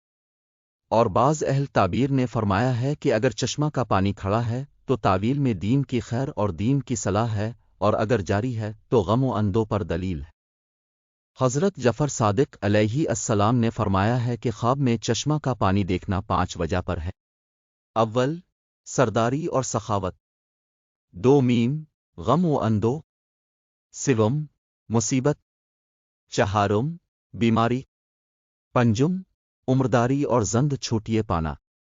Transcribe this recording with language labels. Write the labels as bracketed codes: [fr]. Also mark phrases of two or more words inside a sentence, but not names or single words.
[ur] اور بعض اہل تعبیر نے فرمایا ہے کہ اگر چشمہ کا پانی کھڑا ہے تو تعویل میں دین کی خیر اور دین کی صلاح ہے اور اگر جاری ہے تو غم و اندو پر دلیل ہے۔ حضرت جعفر صادق علیہ السلام نے فرمایا ہے کہ خواب میں چشمہ کا پانی دیکھنا 5 وجہ پر ہے۔ اول، سرداری اور سخاوت۔ دوم، غم و اندو۔ سوم، مصیبت۔ چہارم، بیماری۔ پنجم، عمرداری اور زند چھوٹیے پانا۔